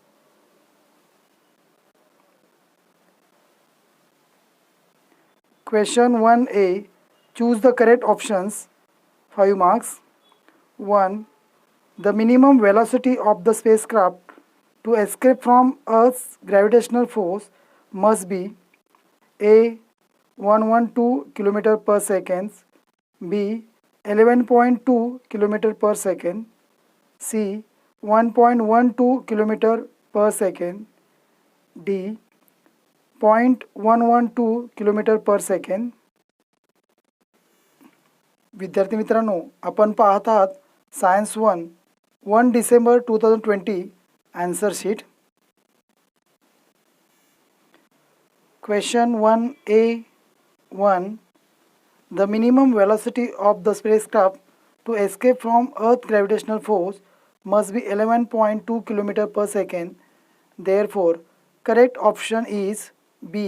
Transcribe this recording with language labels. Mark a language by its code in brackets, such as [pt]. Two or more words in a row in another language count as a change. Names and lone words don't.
[en] Question 1A. Choose the correct options. 5 marks. 1. The minimum velocity of the spacecraft to escape from Earth's gravitational force must be A. 112 km per second, B. 11.2 km per second, C. 1.12 km per second, D. 0.112 km per second. [mr] विद्यार्थी मित्रांनो आपण पाहत आहात सायन्स 1 डिसेंबर 2020 [en] answer sheet. Question 1A1. The minimum velocity of the spacecraft to escape from Earth's gravitational force must be 11.2 km per second. Therefore, correct option is B.